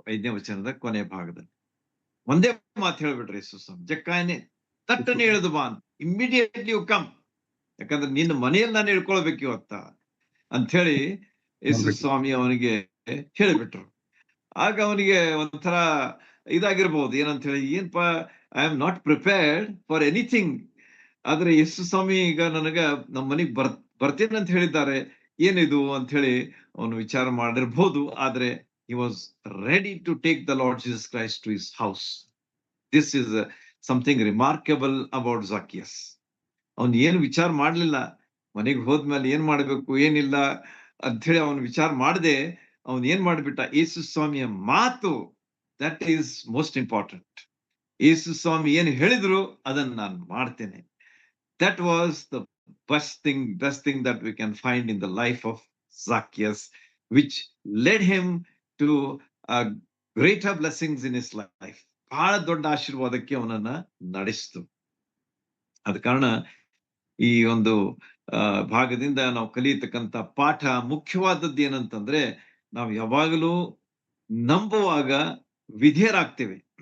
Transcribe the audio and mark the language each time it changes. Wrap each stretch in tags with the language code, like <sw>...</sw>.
<kn>5ನೇ ವಚನದ ಕೊನೆ ಭಾಗದಲ್ಲಿ ಒಂದೇ ಮಾತು ಹೇಳ್ಬಿಟ್ರು ಯೇಸು ಸ್ವಾಮಿ, ಜಕ್ಕಾಯನೇ ತಟ್ಟನೆ ಇಳಿದು ಬಾ,</kn> <en>immediately you come,</en> <kn>ಯಾಕಂದ್ರೆ ನಿನ್ನ ಮನೆಯಲ್ಲಿ ನಾನು ಇಳ್ಕೊಳ್ಬೇಕು ಇವತ್ತ ಅಂತ ಹೇಳಿ ಯೇಸು ಸ್ವಾಮಿ ಅವನಿಗೆ ಹೇಳಿಬಿಟ್ರು. ಆಗ ಅವನಿಗೆ ಒಂಥರ ಇದಾಗಿರ್ಬಹುದು, ಏನಂತ ಹೇಳಿ, ಏನ್ಪ,</kn> <en>I am not prepared for anything.</en> <kn>ಆದ್ರೆ ಯೇಸು ಸ್ವಾಮಿ ಈಗ ನನಗ ನಮ್ಮ ಮನೆಗ್ ಬರ್ತೀನಿ ಅಂತ ಹೇಳಿದ್ದಾರೆ, ಏನಿದು ಅಂತ ಹೇಳಿ ಅವನು ವಿಚಾರ ಮಾಡಿರ್ಬಹುದು.</kn> <en>ಆದ್ರೆ he was ready to take the Lord Jesus Christ to his house. This is something remarkable about Zacchaeus.</en> <kn>ಅವನು ಏನು ವಿಚಾರ ಮಾಡ್ಲಿಲ್ಲ, ಮನೆಗೆ ಹೋದ್ಮೇಲೆ ಏನ್ ಮಾಡ್ಬೇಕು ಏನಿಲ್ಲ ಅಂತ ಹೇಳಿ ಅವನು ವಿಚಾರ ಮಾಡದೆ ಅವನ್ ಏನ್ ಮಾಡ್ಬಿಟ್ಟ, ಯೇಸು ಸ್ವಾಮಿಯ ಮಾತು,</kn> <en>That is most important.</en> <kn>ಯೇಸು ಸ್ವಾಮಿ ಏನ್ ಹೇಳಿದ್ರು ಅದನ್ನ ನಾನು ಮಾಡ್ತೇನೆ.</kn> <en>That was the best thing that we can find in the life of Zacchaeus, which led him to greater blessings in his life.</en> <kn>ಬಹಳ ದೊಡ್ಡ ಆಶೀರ್ವಾದಕ್ಕೆ ಅವನನ್ನ ನಡೆಸಿತು. ಆದ ಕಾರಣ ಈ ಒಂದು ಭಾಗದಿಂದ ನಾವು ಕಲಿಯತಕ್ಕಂತ ಪಾಠ ಮುಖ್ಯವಾದದ್ದು ಏನಂತಂದ್ರೆ, ನಾವು ಯಾವಾಗಲೂ ನಂಬುವಾಗ ವಿಧೇಯರಾಗ್ತೇವೆ.</kn>